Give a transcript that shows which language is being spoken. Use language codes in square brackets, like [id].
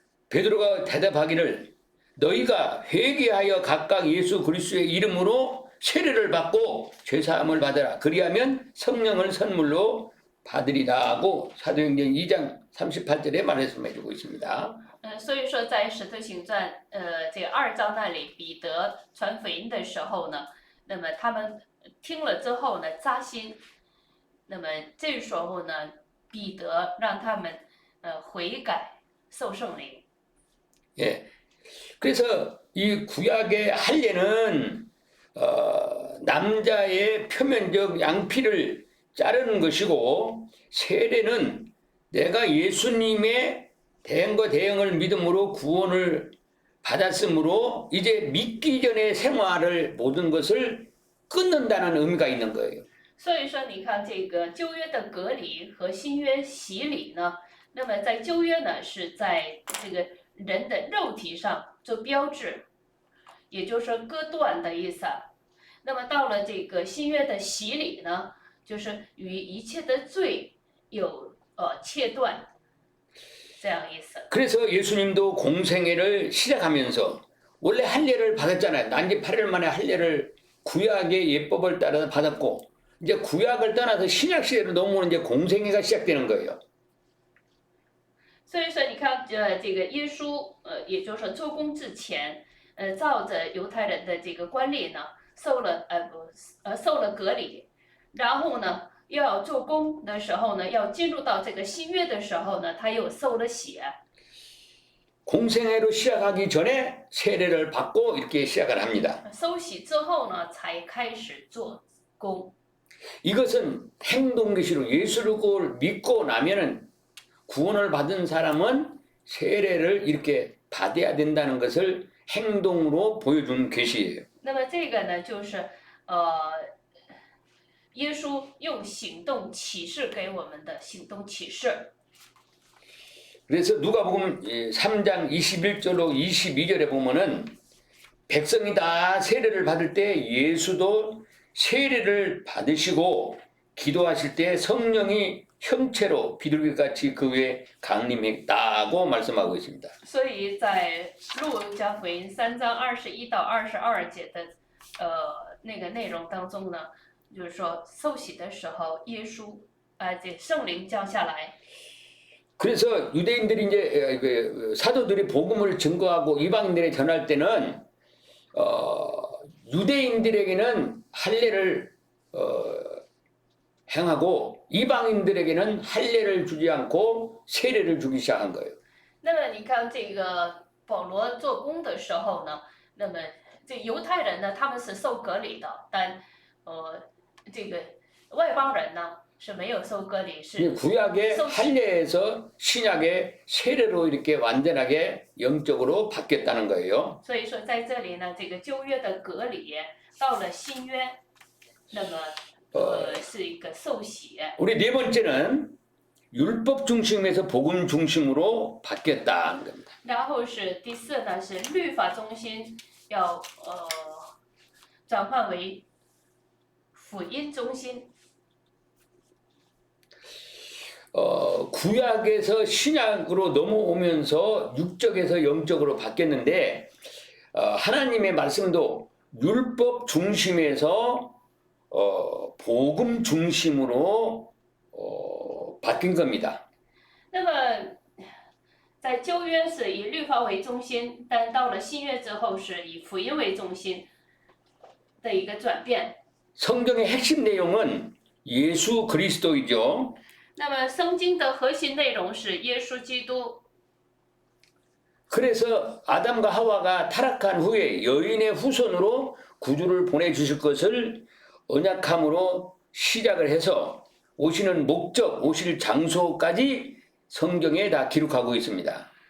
[ko] 베드로가 대답하기를 너희가 회개하여 각각 예수 그리스도의 이름으로 세례를 받고 죄사함을 받으라. 그리하면 성령을 선물로 받으리라 하고 사도행전 2장 38절에 말씀해주고 있습니다. [zh] 所以说在使徒行传这个2章那里，彼得传福音的时候呢，那么他们听了之后呢扎心，那么这时候呢，彼得让他们悔改受圣灵。 [ko] 예. 그래서 이 구약의 할례는 남자의 표면적 양피를 자르는 것이고 세례는 내가 예수님의 대행과 대응을 믿음으로 구원을 받았으므로 이제 믿기 전의 생활을 모든 것을 끊는다는 의미가 있는 거예요. [zh] 所以说，你看这个旧约的隔离和新约洗礼呢，那么在旧约呢是在这个人的肉体上做标志，也就是说割断的意思。那么到了这个新约的洗礼呢，就是与一切的罪有切断，这样意思。 [ko] 그래서 예수님도 공생애를 시작하면서 원래 할례를 받았잖아요. 난지 8일 만에 할례를 구약의 예법을 따라 받았고 이제 구약을 떠나서 신약 시대로 넘어오는 이제 공생애가 시작되는 거예요. [zh] 所以说，你看，这个耶稣，也就是说做工之前，照着犹太人的这个惯例呢，受了隔离，然后呢，又要做工的时候呢，要进入到这个新约的时候呢，他又受了血。 [ko] 공생애로 시작하기 전에 세례를 받고 이렇게 시작을 합니다. [zh] 受洗之后呢，才开始做工。 [ko] 이것은 행동계시로 예수를 믿고 나면은 구원을 받은 사람은 세례를 이렇게 받아야 된다는 것을 행동으로 보여준 계시예요. [zh] 那么这个呢，就是耶稣用行动启示给我们的行动启示。 [ko] 그래서 누가복음 3장 21절로 22절에 보면은 백성이 다 세례를 받을 때 예수도 세례를 받으시고 기도하실 때 성령이 형체로 비둘기같이 그 위에 강림했다고 말씀하고 있습니다. [zh] 所以在路加福音3章21到22节的那个内容当中呢，就是说受洗的时候，耶稣这圣灵降下来。 [ko] 그래서 유대인들이 이제 사도들이 복음을 증거하고 이방인들에 전할 때는 유대인들에게는 할례를 행하고 이방인들에게는 할례를 주지 않고 세례를 주기 시작한 거예요. [zh] 那么你看这个保罗做工的时候呢，那么这犹太人呢，他们是受割礼的，但这个外邦人呢。是没有受割礼，是 [ko] 구약의 할례에서 신약의 세례로 이렇게 완전하게 영적으로 바뀌었다는 거예요. [zh] 所以说在这里呢，这个旧约的割礼到了新约，那么是一个受洗。 [ko] 우리 네 번째는 율법 중심에서 복음 중심으로 바뀌었다는 겁니다. [zh] 然后是第四呢，是律法中心要转换为福音中心。 [ko] 구약에서 신약으로 넘어오면서 육적에서 영적으로 바뀌었는데 하나님의 말씀도 율법 중심에서 복음 중심으로 바뀐 겁니다. [zh] 那么在旧约是以律法为中心，但到了新约之后是以福音为中心的一个转变。 [ko] 성경의 핵심 내용은 예수 그리스도이죠. [zh] 那么圣经的核心内容是耶稣基督。 [ko] 그래서 아담과 하와가 타락한 후에 여인의 후손으로 구주를 보내주실 것을 언약함으로 시작을 해서 오시는 목적, 오실 장소까지 성경에 다 기록하고 있습니다.